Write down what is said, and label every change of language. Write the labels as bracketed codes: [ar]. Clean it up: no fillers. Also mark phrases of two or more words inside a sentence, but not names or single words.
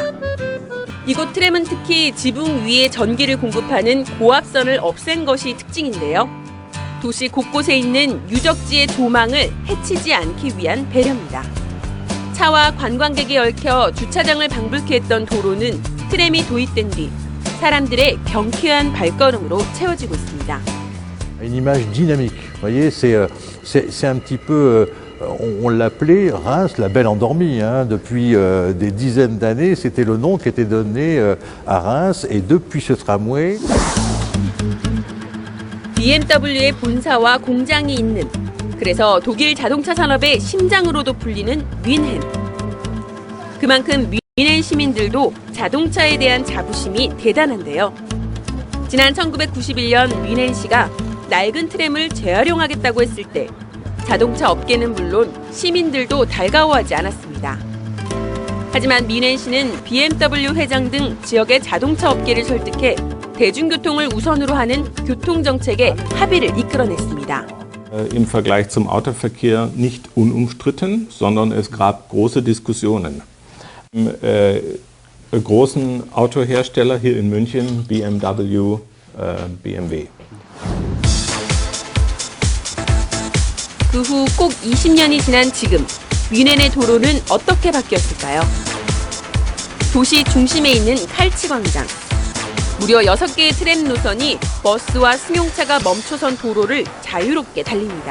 [ko] 이곳 트램은 특히 지붕 위에 전기를 공급하는 고압선을 없앤 것이 특징인데요. 도시 곳곳에 있는 유적지의 조망을 해치지 않기 위한 배려입니다. 차와 관광객이 얽혀 주차장을 방불케 했던 도로는 트램이 도입된 뒤 사람들의 경쾌한 발걸음으로 채워지고 있습니다. [fr] Une image dynamique, vous voyez, c'est un petit peu, on l'appelait Reims, la belle endormie, hein, depuis des dizaines d'années, c'était le nom qui était donné à Reims, et depuis ce tramway. [ko] BMW의 본사와 공장이 있는, 그래서 독일 자동차 산업의 심장으로도 불리는 뮌헨. 그만큼 뮌헨 시민들도 자동차에 대한 자부심이 대단한데요. 지난 1991년 뮌헨시가 낡은 트램을 재활용하겠다고 했을 때 자동차 업계는 물론 시민들도 달가워하지 않았습니다. 하지만 뮌헨시는 BMW 회장 등 지역의 자동차 업계를 설득해 대중교통을 우선으로 하는 교통정책에 합의를 이끌어냈습니다. [de] Im Vergleich zum Autoverkehr nicht unumstritten, sondern es gab große Diskussionen. Großen Autohersteller hier in München, BMW, BMW. [ko] 그 후 꼭 20년이 지난 지금 뮌헨의 도로는 어떻게 바뀌었을까요? 도시 중심에 있는 칼치 광장. 무려 6개의 트램 노선이 버스와 승용차가 멈춰선 도로를 자유롭게 달립니다.